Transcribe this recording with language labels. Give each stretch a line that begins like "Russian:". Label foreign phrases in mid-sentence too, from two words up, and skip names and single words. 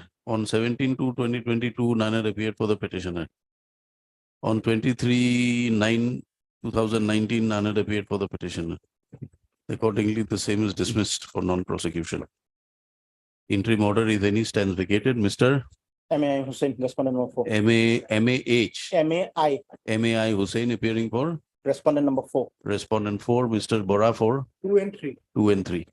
English: On 17/2/2022, none appeared for the petitioner. On 23/9/2019, none appeared for the petitioner. Accordingly, the same is dismissed for non-prosecution. Interim order, if any, stands vacated. Mr. MAI Hussain, respondent number 4. MAH, MAI, MAI Hussain appearing for respondent number 4. respondent 4, Mr. Bora for 2 and 3. 2 and 3.